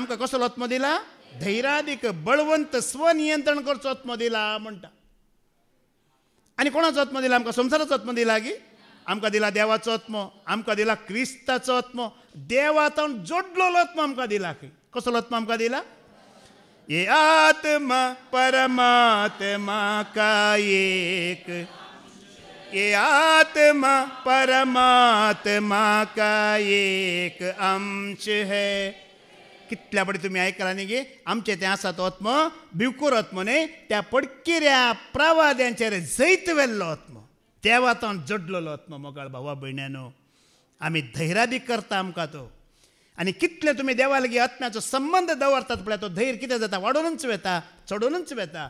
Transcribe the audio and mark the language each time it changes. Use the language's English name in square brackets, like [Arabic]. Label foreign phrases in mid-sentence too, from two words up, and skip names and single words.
[Konkani] आमकां कसो आत्मो दिला? धैर्यादीक बळवंत स्वनियंत्रण करचो आत्मो दिला म्हणटा. आनी कोणाचो आत्मो दिला? आमकां संवसाराचो आत्मो दिला की? आमकां दिला देवाचो आत्मो. आमकां दिला क्रिस्ताचो आत्मो. देवातावन जोडलेलो आत्मो आमकां दिला. कसलो आत्मो आमकां दिला? [Hindi] ये आत्मा परमात्मा का एक. ये आत्मा परमात्मा का एक अंश है. [Konkani] कितल्या बडी तुमी आयकला न्ही गे. आमचे तें आसा तो आत्मो भिवकोर आत्मो न्ही. त्या पडकिऱ्या प्रवाद्यांचेर जैत वेल्लो आत्मो देवातावन जोडलेलो आत्मो. मोगाळ भावा भयण्यानो आमी धैर्यादीक करता आमकां तो. आनी कितले तुमी देवा लागीं आत्म्याचो संबंद दवरतात पळय तो धैर्य कितें जाता वाडोवनूच वेता चडोवनूच वेता.